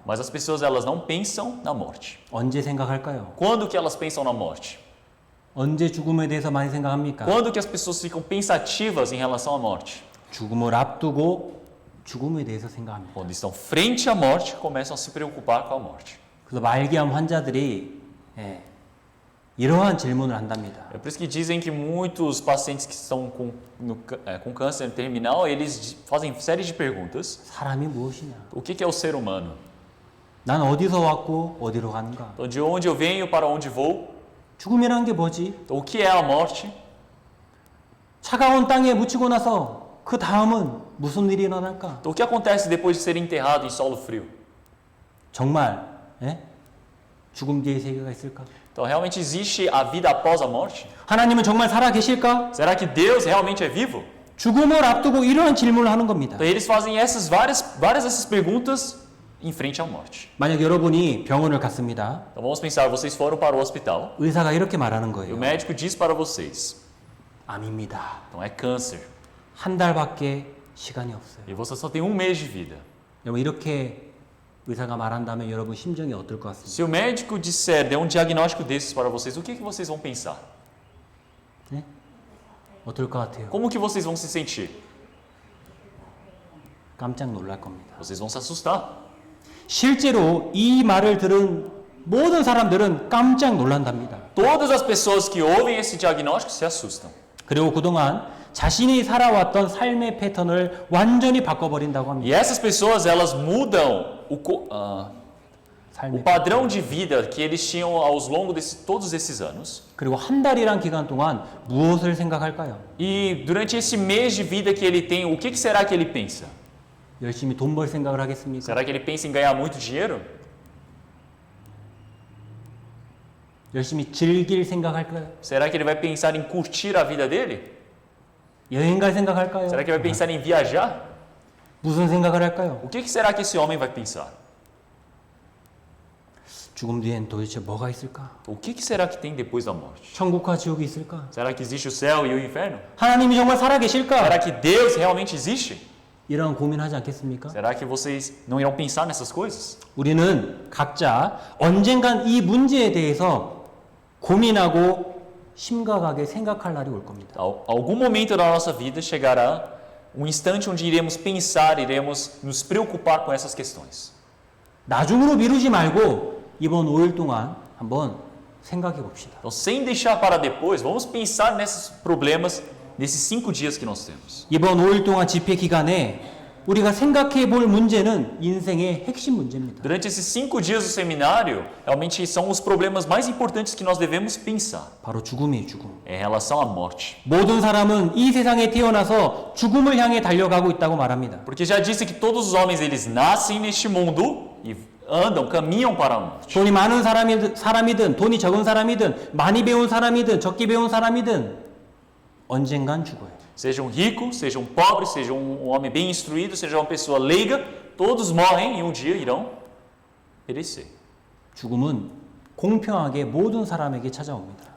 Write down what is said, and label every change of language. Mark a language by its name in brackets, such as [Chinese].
[Portuguese] Mas as pessoas elas não pensam na morte. [Korean] 언제 생각할까요? [Portuguese] Quando que elas pensam na morte? [Korean] 언제 죽음에 대해서 많이 생각합니까? [Portuguese] Quando que as pessoas ficam pensativas em relação à morte? [Korean] 죽음을 앞두고 죽음에 대해서 생각합니다. [Portuguese] Quando estão frente à morte, começam a se preocupar com a morte. [Korean] 그래서 말기암 환자들이 이러한 질문을 한답니다. [Portuguese] É por isso que dizem que muitos pacientes que estão com câncer terminal, eles fazem série de perguntas. [Korean] 사람이 무엇이냐? [Portuguese] O que é o ser humano? [Korean] 난 어디서 왔고 어디로 가는가? [Portuguese] Então, de onde eu venho, para onde vou? [Korean] 죽음이란 게 뭐지? [Portuguese] Então, o que é a morte? [Korean] 차가운 땅에 묻히고 나서 그 다음은 무슨 일이 일어날까? [Portuguese] Então, o que acontece depois de ser enterrado em solo frio? [Korean] 정말 죽음 뒤의 세계가 있을까? [Portuguese] Então, realmente existe a vida após a morte? [Korean] 하나님은 정말 살아 계실까? [Portuguese] Será que Deus realmente é vivo? [Korean] 죽음을 앞두고 이러한 질문을 하는 겁니다. [Portuguese] Então, eles fazem essas várias dessas perguntas em frente à morte. [Korean] 만약 여러분이 병원을 갔습니다. [Portuguese] Então, vamos pensar, vocês foram para o hospital [Korean] 의사가 이렇게 말하는 [Portuguese] e o [Korean] 거예요. [Portuguese] médico diz para vocês, [Korean] 암입니다. [Portuguese] então é câncer [Korean] 한 달밖에 시간이 없어요. [Portuguese] e você só tem um mês de vida. [Korean] 여러분 이렇게 의사가 말한다면 여러분 심정이 어떨 것 같습니까? [Portuguese] Se o médico disser, der um diagnóstico desses para vocês, o que vocês vão pensar? [Korean] 어떨 것 같아요? [Portuguese] Como que vocês vão se sentir? [Korean] 깜짝 놀랄 겁니다. [Portuguese] Vocês vão se assustar. [Korean] 실제로 이 말을 들은 모든 사람들은 깜짝 놀란답니다. [Portuguese] Todas as pessoas que ouvem esse diagnóstico se assustam. [Korean] 그리고 그동안 자신이 살아왔던 삶의 패턴을 완전히 바꿔버린다고 [Portuguese] E [Korean] 합니다. [Portuguese] essas pessoas, elas mudam o [Korean] 삶의 [Portuguese] padrão de vida que eles tinham aos longo de todos esses anos. [Korean] 그리고 한 달이란 기간 동안 무엇을 생각할까요? [Portuguese] E durante esse mês de vida que ele tem, o que será que ele pensa? [Korean] 열심히 돈 벌 생각을 하겠습니까? [Portuguese] Será que ele pensa em ganhar muito dinheiro? [Korean] 열심히 즐길 생각할까요? [Portuguese] Será que ele vai pensar em curtir a vida dele? [Korean] 여행 갈 생각할까요? [Portuguese] Será que ele vai pensar em viajar? [Korean] 무슨 생각을 할까요? [Portuguese] O que será que esse homem vai pensar? [Korean] 죽음 뒤엔 도대체 뭐가 있을까? [Portuguese] O que será que tem depois da morte? [Korean] 천국과 지옥이 있을까? [Portuguese] Será que existe o céu e o inferno? [Korean] 하나님이 정말 살아 계실까? [Portuguese] Será que Deus realmente existe? [Korean] 이런 고민하지 않겠습니까? [Portuguese] Será que vocês não irão pensar nessas coisas? [Korean] 우리는 각자 언젠간 이 문제에 대해서 고민하고 심각하게 생각할 날이 올 겁니다. [Portuguese] Algum momento da nossa vida chegará um instante onde iremos pensar, iremos nos preocupar com essas questões. [Korean] 나중으로 미루지 말고 이번 5일 동안 한번 생각해 봅시다. [Portuguese] Então, sem deixar para depois, vamos pensar nesses problemas nesses 5 dias que nós temos. [Korean] 이번 5일 동안 집회 기간에 우리가 생각해 볼 문제는 인생의 핵심 문제입니다. [Portuguese] Durante esses 5 dias do seminário, realmente são os problemas mais importantes que nós devemos pensar. [Korean] 바로 죽음이에요, 죽음. [Portuguese] Em relação à morte. [Korean] 모든 사람은 이 세상에 태어나서 죽음을 향해 달려가고 있다고 말합니다. [Portuguese] Porque já disse que todos os homens eles nascem neste mundo e andam, caminham para a morte. [Korean] 돈이 많은 사람이든 돈이 적은 사람이든 많이 배운 사람이든 적게 배운 사람이든 언젠간 죽어요. [Portuguese] Sejam ricos, sejam pobres, sejam um homem bem instruído, seja uma pessoa leiga, todos morrem e um dia irão perecer. [Korean] 죽음은 공평하게 모든 사람에게 찾아옵니다.